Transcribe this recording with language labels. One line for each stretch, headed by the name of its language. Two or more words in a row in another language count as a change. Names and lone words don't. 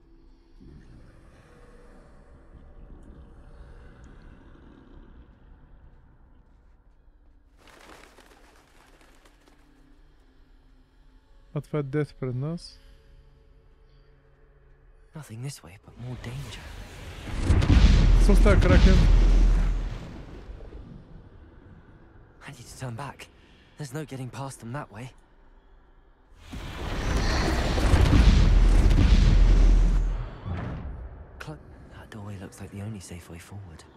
Bulgarian: А това е дет пред нас.
English: Nothing this way, but more danger.
Bulgarian: Какво става, кракен?
English: I need to turn back. There's no getting past them that way. That doorway looks like the only safe way forward.